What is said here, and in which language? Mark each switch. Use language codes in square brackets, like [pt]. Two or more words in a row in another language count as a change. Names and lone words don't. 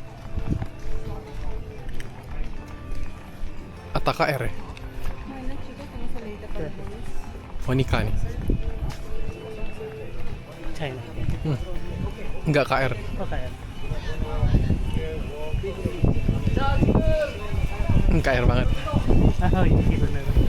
[id] Ataka R ya? [es] Bueno, chicos, tengo salidita para ustedes. [id] Oh, Nika nih. China. Enggak KR. Oh kayak. KR banget. Oh iya benar.